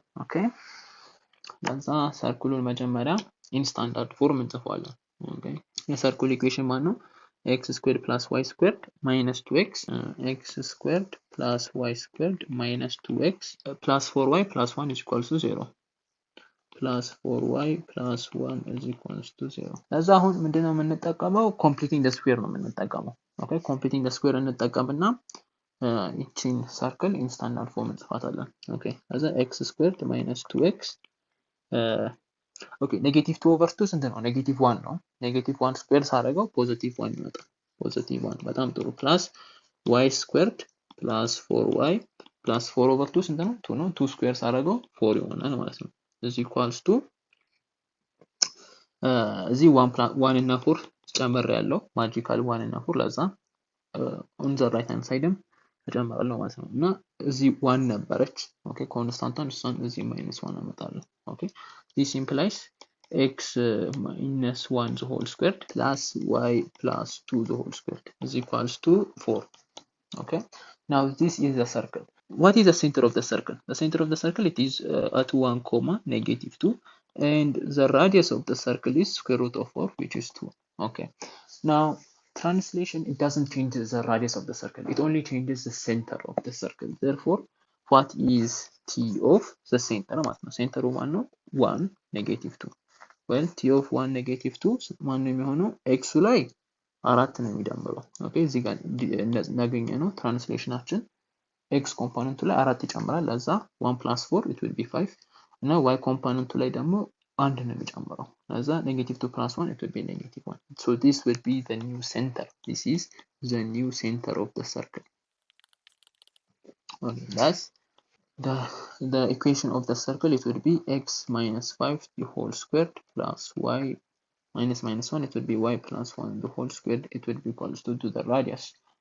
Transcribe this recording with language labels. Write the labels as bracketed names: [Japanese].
[Amharic] Okay, ለዛ ሰርክሉን መጀመሪያ in standard form እንጽፈዋለን። Okay, የሰርክል ኢኩዌሽን ማን ነው? [English] x squared plus y squared minus 2x x squared plus y squared minus 2x plus 4y plus 1 is equals to 0 plus 4y plus 1 is equals to 0። [Amharic] ለዛ አሁን ምንድነው የምንጠቀመው? completing the square ነው የምንጠቀመው። okay, completing the square እንጠቀምና ይቺን ሰርክል in standard form እንጽፋታለን። okay, ለዛ x squared minus 2x ኦኬ ኔጌቲቭ 2 ኦቨር 2 ስንት ነው? ኔጌቲቭ 1 ነው። ኔጌቲቭ 1 ስኩዌር ሳደርገው ፖዚቲቭ 1 ይመጣል። ፖዚቲቭ 1 በጣም ጥሩ። ፕላስ y ስኩዌርድ ፕላስ 4y ፕላስ 4 ኦቨር 2 ስንት ነው? 2 ነው። 2 ስኩዌር ሳደርገው 4 ይሆናል ማለት ነው። እዚህ ኢኳልስ ቱ እዚህ 1 እና 4 ጨምር ያለው ማጂካል 1 እና 4 ለዛ ኦን ዘ ራይት ሃንድ ሳይድም እጨምራለሁ ማለት ነው። እና እዚህ 1 ነበረች። ኦኬ ኮንስታንቷን እሷን እዚህ ማይነስ 1 አመጣለሁ። ኦኬ [English] this implies x minus 1 the whole squared plus y plus 2 the whole squared is equals to 4. Okay, now this is the circle. What is the center of the circle? The center of the circle, it is at 1 comma negative 2, and the radius of the circle is square root of 4, which is 2. Okay, now translation, it doesn't change the radius of the circle, it only changes the center of the circle. Therefore, what is t of the center [Amharic] ማለት ነው? ሴንተሩ ማን ነው? [English] 1 negative 2. well t of 1 negative 2 [Amharic] ማን ነው የሚሆነው? x ላይ 4 ነው የሚደምረው። ኦኬ እዚህ ጋር እናገኘ ነው ትራንስሌሽናችን x ኮምፖነንቱ ላይ 4 ይጨምራል። ለዛ 1 plus 4 [English] it will be 5 [Amharic] እና y ኮምፖነንቱ ላይ ደግሞ 1 ነው የሚጨምረው። ለዛ negative 2 plus 1 [English] it will be negative 1. so this will be the new center. This is the new center of the circle. Okay, that's the equation of the circle. It will be x minus 5 the whole squared plus y minus 1, it will be y plus 1 the whole squared. It will be equals to the radius